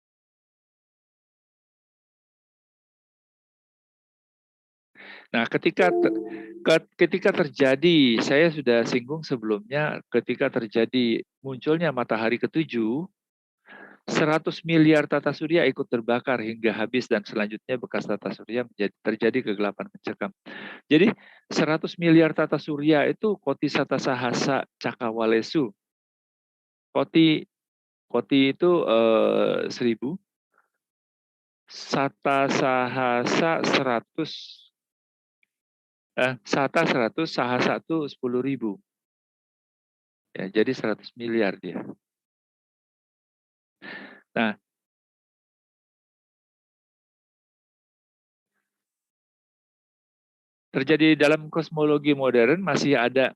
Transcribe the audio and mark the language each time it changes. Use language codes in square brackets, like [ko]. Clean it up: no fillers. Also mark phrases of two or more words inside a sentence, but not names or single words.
[id] Nah, ketika terjadi, saya sudah singgung sebelumnya, ketika terjadi munculnya matahari ketujuh, 100 miliar tata surya ikut terbakar hingga habis dan selanjutnya bekas tata surya terjadi kegelapan mencekam. Jadi 100 miliar tata surya itu [pi] koti sata sahasa cakawalesu. [id] Koti itu 1000, [pi] sata sahasa [id] 100, sata 100, sahasa 10.000. Ya, jadi 100 miliar dia. Nah, terjadi dalam kosmologi modern masih ada.